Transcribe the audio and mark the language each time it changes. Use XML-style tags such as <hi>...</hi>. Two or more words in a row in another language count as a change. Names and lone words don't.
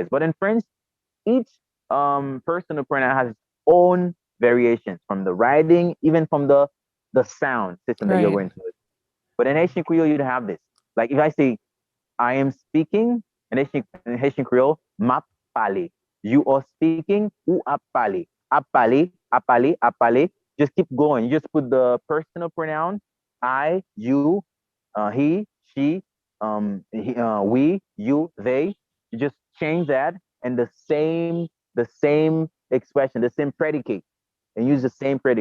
<en>But in French, each personal pronoun has its own variations from the writing, even from the sound system that you're Right. going to use. But in Haitian Creole, you don't have this. Like if I say I am speaking in Haitian Creole,</en> <ht>map pale.</ht> <en>You are speaking,</en> <ht>ou ap pale. Ap pale, ap pale, ap pale.</ht> <en>Just keep going. You just put the personal pronoun, I, you, he, she, we, you, they. You just change that and the same expression, the same predicate, and use the same predicate.</en>